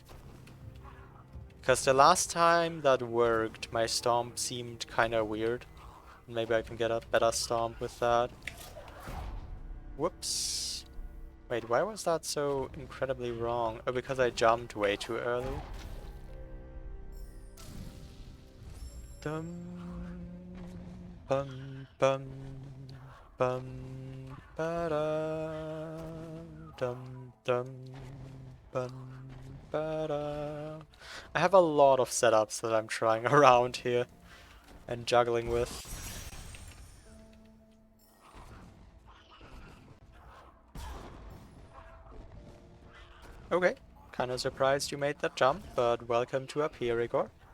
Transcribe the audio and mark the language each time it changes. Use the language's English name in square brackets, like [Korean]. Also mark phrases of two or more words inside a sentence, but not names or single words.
[English] Because the last time that worked, my stomp seemed kinda weird. Maybe I can get a better stomp with that. Whoops. Wait, why was that so incredibly wrong? Oh, because I jumped way too early. Dum, Bum bum bum ba da dum dum bum ba da. I have a lot of setups that I'm trying around here and juggling with. Okay, kinda surprised you made that jump, but welcome to up here, Igor.